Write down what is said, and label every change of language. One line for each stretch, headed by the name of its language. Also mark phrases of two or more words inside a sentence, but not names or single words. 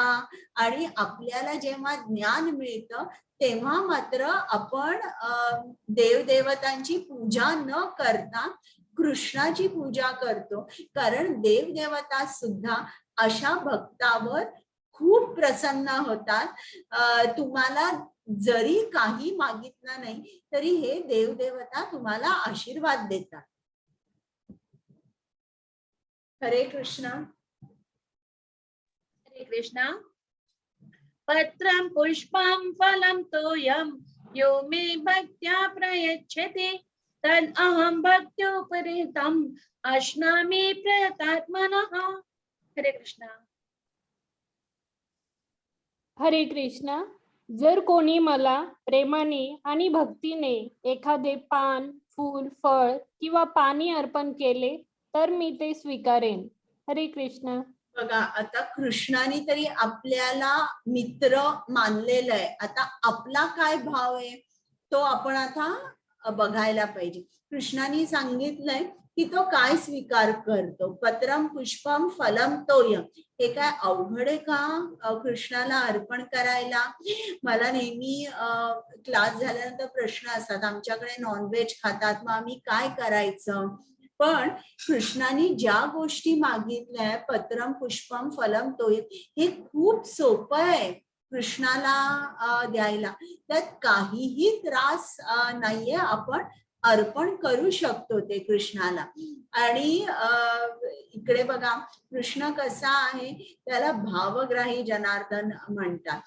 Marathi: आणि आपल्याला जेव्हा ज्ञान मिळतं तेव्हा मात्र आपण देवदेवतांची पूजा न करता कृष्णाची पूजा करतो, कारण देवदेवता सुद्धा अशा भक्तावर खूप प्रसन्न होतात. तुम्हाला जरी काही मागितलं नाही तरी हे देवदेवता तुम्हाला आशीर्वाद देतात. हरे कृष्ण. हरे कृष्णा.
Sanskrit: पत्रं पुष्पं फलं तोयं यो मे भक्त्या प्रयच्छति तद् अहं भक्त्युपरीतम् अश्नामि प्रयतात्मनः.
Marathi: हरे कृष्णा. हरे कृष्ण. जर कोणी मला प्रेमाने आणि भक्तीने एखादे पान, फूल, फळ किंवा पाणी अर्पण केले तर मी ते स्वीकारेन. हरे कृष्ण. बघा, आता कृष्णाने तरी आपल्याला मित्र मानलेलं आहे. आता आपला काय भाव आहे तो आपण आता बघायला पाहिजे. कृष्णाने सांगितलंय की तो काय स्वीकार करतो.
Sanskrit: पत्रम पुष्पम फलम तोयम.
Marathi: हे काय अवघड आहे का कृष्णाला अर्पण करायला. मला नेहमी क्लास झाल्यानंतर प्रश्न असतात, आमच्याकडे नॉनव्हेज खातात मग आम्ही काय करायचं. पण कृष्णाने ज्या गोष्टी मागितल्या,
Sanskrit: पत्रम पुष्पम फलम तोयम,
Marathi: हे खूप सोपं आहे कृष्णाला द्यायला. त्यात काहीही त्रास नाहीये. आपण अर्पण करू शकतो ते कृष्णाला. आणि इकडे बघा कृष्ण कसा आहे, त्याला भावग्राही जनार्दन म्हणतात.